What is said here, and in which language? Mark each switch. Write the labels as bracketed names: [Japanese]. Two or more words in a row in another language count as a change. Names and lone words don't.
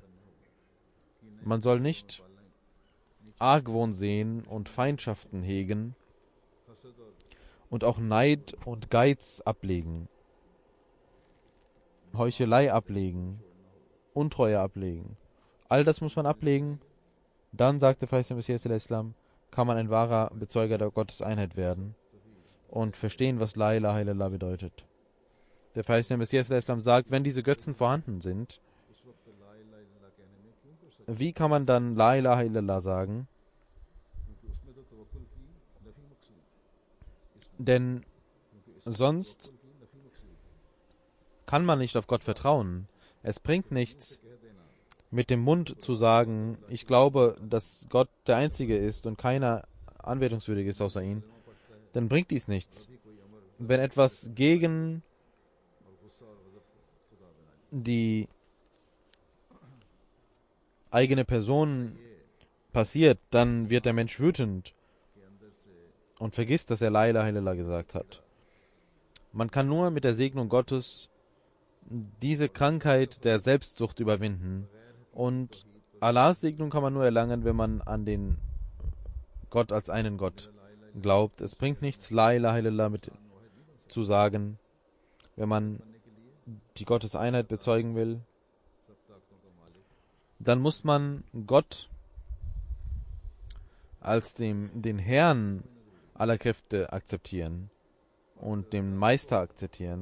[German] Man soll nicht Argwohn sehen und Feindschaften hegen und auch Neid und Geiz ablegen, Heuchelei ablegen, Untreue ablegen. All das muss man ablegen. Dann, sagte Verheißene Messias al-Islam, kann man ein wahrer Bezeuger der Gotteseinheit werden und verstehen, was [Arabic] لا إله إلا الله [German] bedeutet. Der Verheißene Messias al-Islam sagt, wenn diese Götzen vorhanden sind, wie kann man dann [Arabic] لا إله إلا الله [German] sagen? Denn sonst kann man nicht auf Gott vertrauen. Es bringt nichts, mit dem Mund zu sagen, ich glaube, dass Gott der Einzige ist und keiner anbetungswürdig ist außer ihn. Dann bringt dies nichts. Wenn etwas gegen die eigene Person passiert, dann wird der Mensch wütend und vergisst, dass er [Arabic] لا إله إلا الله [German] gesagt hat. Man kann nur mit der Segnung Gottes diese Krankheit der Selbstsucht überwinden. Und Allahs Segnung kann man nur erlangen, wenn man an den Gott als einen Gott glaubt. Es bringt nichts, [Arabic] لا إله إلا الله [German] mit zu sagen, wenn man die Gotteseinheit bezeugen will. Dann muss man Gott als den Herrn aller Kräfte akzeptieren und den Meister akzeptieren.